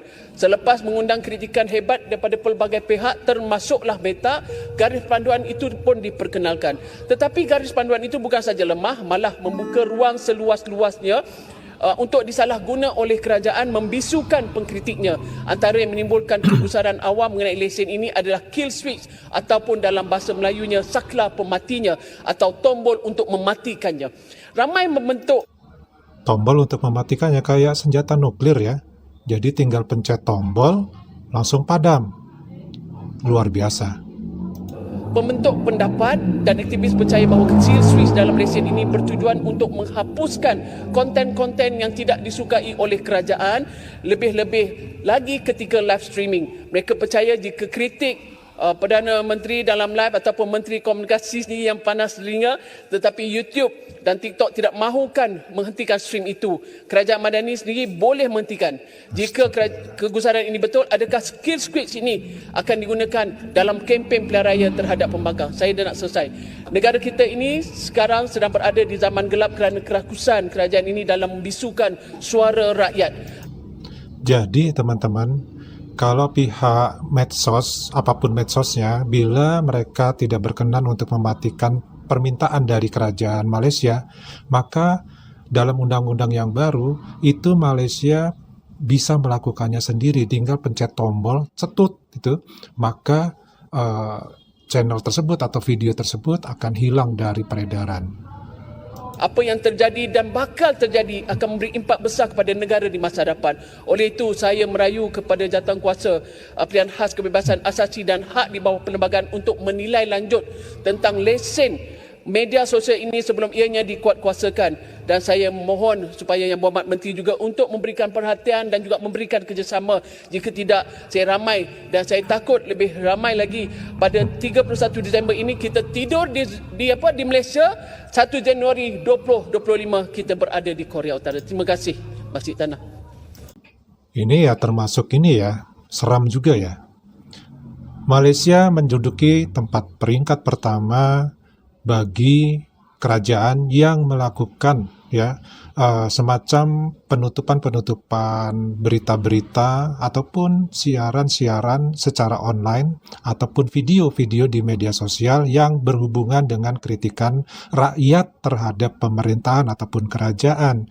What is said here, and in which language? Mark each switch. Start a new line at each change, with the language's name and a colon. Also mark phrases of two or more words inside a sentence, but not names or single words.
Malay: Selepas mengundang kritikan hebat daripada pelbagai pihak termasuklah Meta, garis panduan itu pun diperkenalkan. Tetapi garis panduan itu bukan saja lemah, malah membuka ruang seluas-luasnya untuk disalahguna oleh kerajaan membisukan pengkritiknya. Antara yang menimbulkan kegusaran awam mengenai lesen ini adalah
English: kill switch
Malay: ataupun dalam bahasa Melayunya saklar pematinya atau tombol untuk mematikannya. Ramai membentuk
Indonesian: Tombol untuk mematikannya kayak senjata nuklir ya. Jadi tinggal pencet tombol, langsung padam. Luar biasa.
Malay: Pembentuk pendapat dan aktivis percaya bahawa
English: kill switch
Malay: dalam lesen ini bertujuan untuk menghapuskan konten-konten yang tidak disukai oleh kerajaan, lebih-lebih lagi ketika
English: live streaming.
Malay: Mereka percaya jika kritik Perdana Menteri dalam live ataupun Menteri Komunikasi sendiri yang panas telinga, tetapi YouTube dan TikTok tidak mahukan menghentikan stream itu, Kerajaan Madani sendiri boleh menghentikan. Jika kegusaran ini betul, adakah
English: skill switch
Malay: ini akan digunakan dalam kempen pilihan raya terhadap pembangkang? Saya dah nak selesai. Negara kita ini sekarang sedang berada di zaman gelap kerana kerakusan kerajaan ini dalam membisukan suara rakyat.
Indonesian: Jadi teman-teman, kalau pihak medsos, apapun medsosnya, bila mereka tidak berkenan untuk mematikan permintaan dari kerajaan Malaysia, maka dalam undang-undang yang baru, itu Malaysia bisa melakukannya sendiri, tinggal pencet tombol, cetut, itu, maka channel tersebut atau video tersebut akan hilang dari peredaran.
Malay: Apa yang terjadi dan bakal terjadi akan memberi impak besar kepada negara di masa depan. Oleh itu, saya merayu kepada jawatankuasa pilihan khas kebebasan asasi dan hak di bawah perlembagaan untuk menilai lanjut tentang lesen media sosial ini sebelum ianya dikuatkuasakan. Dan saya mohon supaya Yang Berhormat Menteri juga untuk memberikan perhatian dan juga memberikan kerjasama. Jika tidak, saya ramai dan saya takut lebih ramai lagi pada 31 Disember ini kita tidur di Malaysia, 1 Januari 2025 kita berada di Korea Utara. Terima kasih, Masjid Tanah.
Indonesian: Ini ya termasuk ini ya, seram juga ya. Malaysia menduduki tempat peringkat pertama bagi kerajaan yang melakukan ya semacam penutupan berita-berita ataupun siaran-siaran secara online ataupun video-video di media sosial yang berhubungan dengan kritikan rakyat terhadap pemerintahan ataupun kerajaan.